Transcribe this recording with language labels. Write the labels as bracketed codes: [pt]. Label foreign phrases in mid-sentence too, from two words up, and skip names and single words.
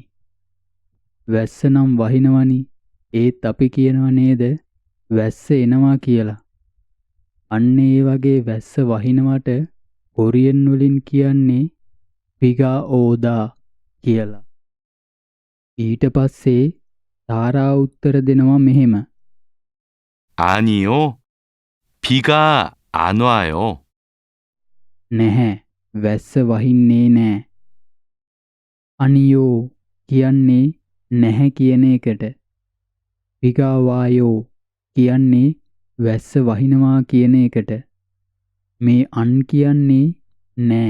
[si] වැස්ස නම් වහිනවනි. ඒත් අපි කියනව නේද වැස්ස එනවා කියලා. අන්න ඒ වගේ වැස්ස වහිනවට කොරියන් වලින් කියන්නේ [ko] 비가 오다 [si] කියලා. ඊට පස්සේ තාරා උත්තර දෙනවා මෙහෙම. [ko] 아니요. 비가 안 와요. [si] නැහැ. වැස්ස වහින්නේ නෑ. අනියෝ කියන්නේ නැහැ කියන එකට. [ko] 비가 와요 [si] කියන්නේ වැස්ස වහිනවා කියන එකට. මේ අන් කියන්නේ නෑ.